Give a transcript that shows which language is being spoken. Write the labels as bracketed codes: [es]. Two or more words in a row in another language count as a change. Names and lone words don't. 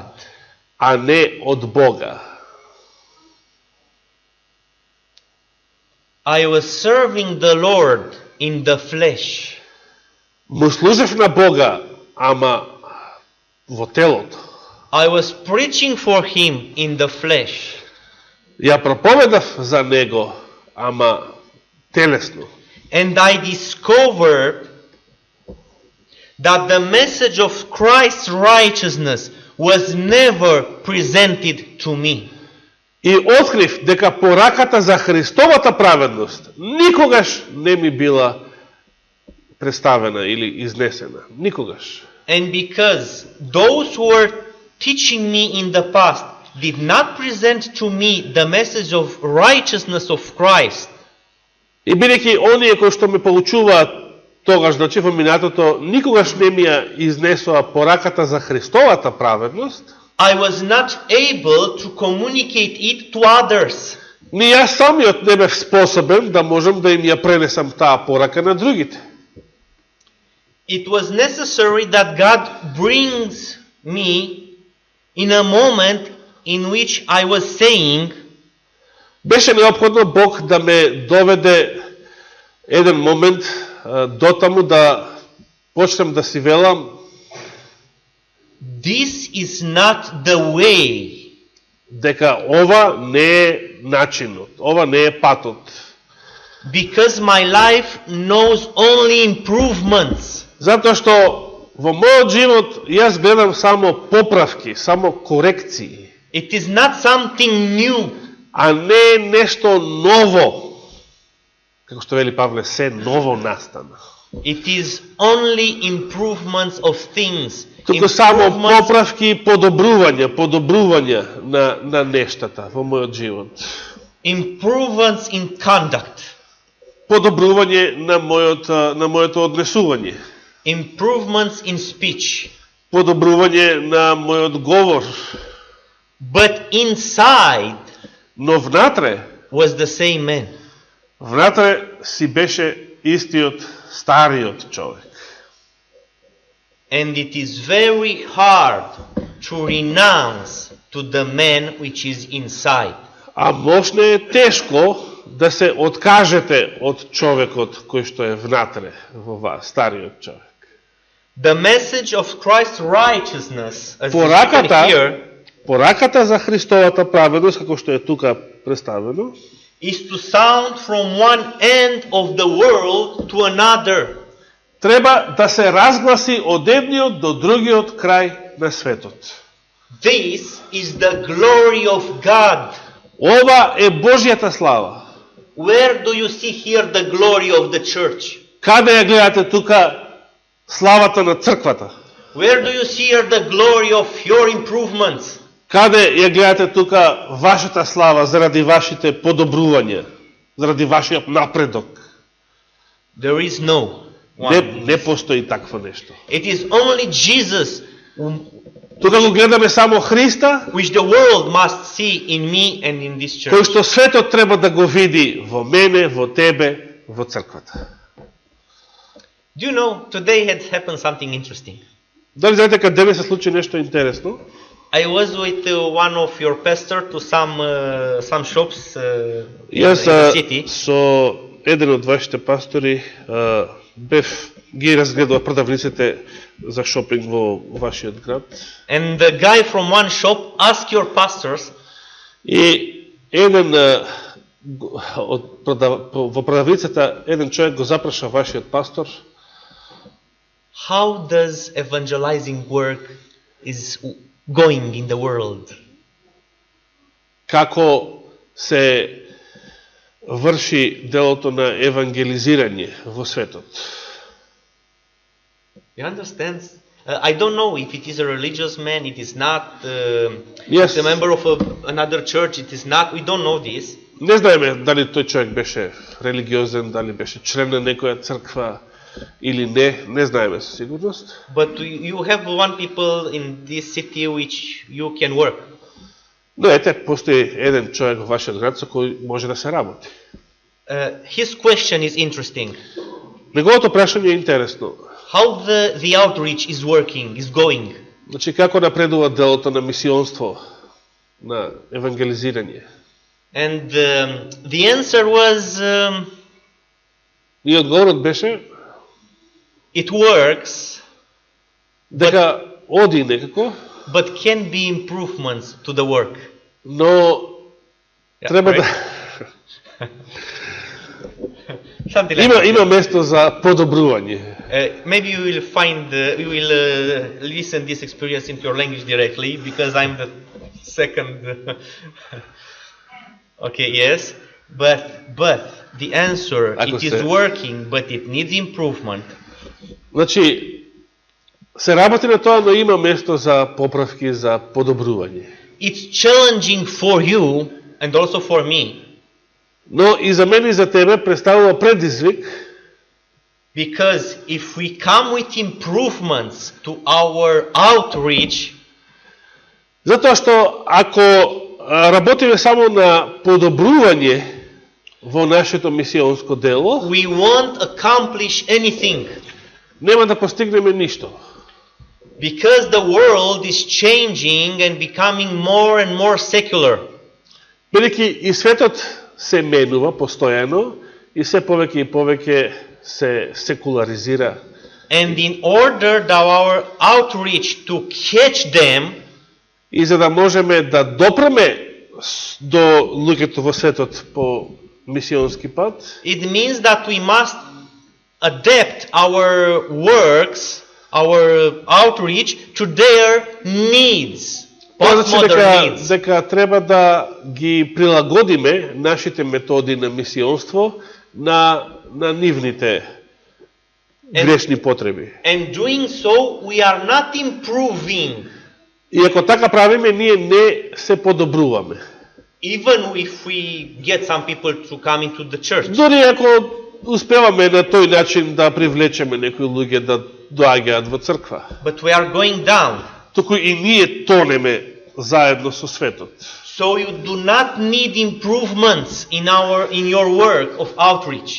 [mk] а не од Бога. [en] I was serving the Lord in the flesh. [mk] Му служев на Бога, ама во телото. [en] I was preaching for Him in the flesh. [mk] Ја проповедав за Него, ама телесно. [en] And I discovered that the message of Christ's righteousness was never presented to me. [mk] И открив дека пораката за Христовата праведност никогаш не ми била представена или изнесена. Никогаш. [en] And because those who were teaching me in the past did not present to me the message of righteousness of Christ, [mk] И бидејќи оние кои што ме поучуваат тогаш, значи во минатото, никогаш не ми ја изнесоа пораката за Христовата праведност, [en] I was not able to communicate it to others. [mk] ни јас самиот не бев способен да можам да им ја пренесам таа порака на другите. [en] It was necessary that God brings me in a moment in which I was saying, [mk] Беше неопходно Бог да ме доведе еден момент до таму да почнем да си велам, [en] this is not the way. [mk] дека ова не е начинот, ова не е патот. [en] Because my life knows only improvements. [mk] Затоа што во мојот живот јас гледам само поправки, само корекции, [en] It is not something new. [mk] а не е нешто ново. Како што вели Павле, се ново настана. [en] It is only improvements of things. [mk] Туку само [en] Improvements, [mk] поправки и подобрување на нештата во мојот живот. [en] improvements in conduct. [mk] Подобрување на моето однесување. [en] Improvements in speech. [mk] Подобрување на мојот говор. [en] But inside [mk] Но внатре, [en] was the same man. [mk] внатре си беше истиот стариот човек. [en] And it is very hard to renounce to the man which is inside. [mk] А можно е тешко да се откажете од човекот кој што е внатре во вас, стариот човек. [en] The message of Christ's righteousness, as is written [mk] Пораката, [en] here, [mk] пораката за Христовата праведност, како што е тука представено, [en] is to sound from one end of the world to another. [mk] треба да се разгласи од едниот до другиот крај на светот. [en] This is the glory of God. [mk] Ова е Божјата слава. [en] Where do you see here the glory of the church? [mk] Каде ја гледате тука славата на црквата? [en] Where do you see here the glory of your improvements? [mk] Каде ја гледате тука вашата слава заради вашите подобрувања, заради вашиот напредок? [en] There is no [mk] Не, [en] one. [mk] не постои такво нешто. [en] It is only Jesus [mk] Тука го гледаме само Христа, [en] which the world must see in me and in this [mk] кој [en] church. [mk] што светот треба да го види во мене, во тебе, во црквата. [en] Do you know, today had happened something interesting. [mk] Дали знаете дека денес се случи нешто интересно? [en] I was with one of your pastor to some shops in [mk] Јас [en] the city. [mk] со еден од вашите пастори бев ги разгледував продавниците за шопинг во вашиот град. [en] And the guy from one shop asked your pastors, [mk] И еден во продавницата еден човек го запраша вашиот пастор [en] how does evangelizing work is going in the world? [mk] како се врши делото на евангелизирање во светот. [en] You understand? I don't know if it is a religious man, it is not. Yes. It's a member of another church, it is not. We don't know this. [mk] Не знаеме дали тој човек беше религиозен, дали беше член на некоја црква или не знаеме со сигурност. [en] But you have one people in this city which you can work. [mk] Но ете, постои еден човек во вашиот град со кој може да се работи. [en] His question is interesting. [mk] Неговото прашање е интересно. [en] How the outreach is working, is going. [mk] Значи, како напредува делото на мисионство, на евангелизирање? [en] And the answer was, [mk] И одговорот беше [en] it works, [mk] дека оди некако, [en] but can be improvements to the work. [mk] но [en] Yeah, [mk] треба [en] right? [mk] да [en] Something like that. [mk] има место за подобрување. [en] Maybe you will find, you will listen this experience into your language directly, because I'm the second. Okay, yes, but the answer, [mk] Ако [en] it is [mk] сте- [en] working, but it needs improvement. [mk] Значи, се работи на тоа, но има место за поправки, за подобрување. [en] It's challenging for you and also for me, [mk] Но и за мене и за тебе представува предизвик, [en] because if we come with improvements to our outreach, [mk] затоа што ако работиме само на подобрување во нашето мисионско дело, [en] we won't accomplish anything, [mk] нема да постигнеме ништо. [en] because the world is changing and becoming more and more secular. [mk] Бидејќи и светот се менува постојано и се повеќе се секуларизира [en] And in order that our outreach to catch them, [mk] и за да можеме да допреме до луѓето во светот по мисионски пат, [en] it means that we must adapt our works, our outreach to their needs, [mk] тоа значи [en] postmodern needs. [mk] дека треба да ги прилагодиме нашите методи на мисионство на нивните грешни потреби. [en] And doing so, we are not improving, [mk] И ако така правиме, ние не се подобруваме. [en] even if we get some people to come into the church. [mk] Дори ако успеваме на тој начин да привлечеме некои луѓе да доаѓаат во црква, [en] But we are going down. [mk] туку и ние тонеме заедно со светот. [en] So you do not need improvements in your work of outreach.